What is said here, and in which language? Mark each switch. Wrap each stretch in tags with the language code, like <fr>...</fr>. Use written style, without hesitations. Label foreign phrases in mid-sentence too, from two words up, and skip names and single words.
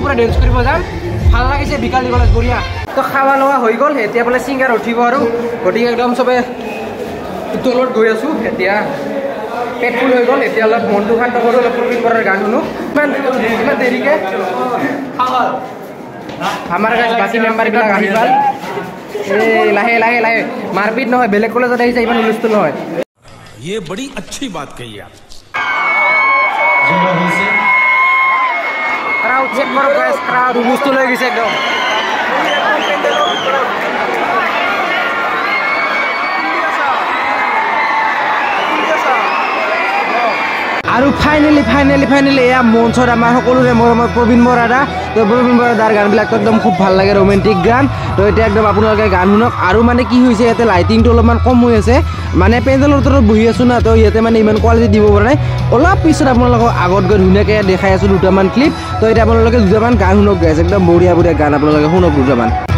<as>পুৰা ডেন্স কৰিব যাম ভাল লাগিছে বিকালী কলেজ বঢ়িয়া তো খাৱা লোৱা হৈ গ'ল এতিয়া বোলে ছিংগাৰ উঠিব আৰু গতিকে একদম চবে তলত গৈ আছোঁ এতিয়া পেট ফুল হৈ গ'ল এতিয়া অলপ মনটো শান্ত কৰোঁ অলপ প্ৰবীণ বৰাৰ গান শুনো ইমান দেৰিকৈ আমাৰ বাকী মেম্বাৰবিলাক আহি পাল এই লাহে মাৰপিট নহয় বেলেগ কলেজত আহিছে ইমান হুলস্থুল নহয়</as> <hi>ये बड़ी अच्छी बात कही आप क्राउड चेक करो गाइस क्राउड</hi> <as>হুলস্থুল হৈ গৈছে একদম আৰু ফাইনেলি এয়া মঞ্চত আমাৰ সকলোৰে মৰমৰ প্ৰবীণ বৰা দা তো প্ৰবীণ বৰা দাৰ গানবিলাকতো একদম খুব ভাল লাগে ৰোমেণ্টিক গান তো এতিয়া একদম আপোনালোকে গান শুনক আৰু মানে কি হৈছে ইয়াতে লাইটিংটো অলপমান কম হৈ আছে মানে পেণ্ডেলৰ ওপৰত বহি আছোঁ না তো ইয়াতে মানে ইমান কোৱালিটি দিব পৰা নাই অলপ পিছত আপোনালোকক আগত গৈ ধুনীয়াকৈ দেখাই আছোঁ দুটামান ক্লিপ তো এতিয়া আপোনালোকে দুটামান গান শুনক গাইছে একদম বঢ়িয়া গান আপোনালোকে শুনক দুটামান</as>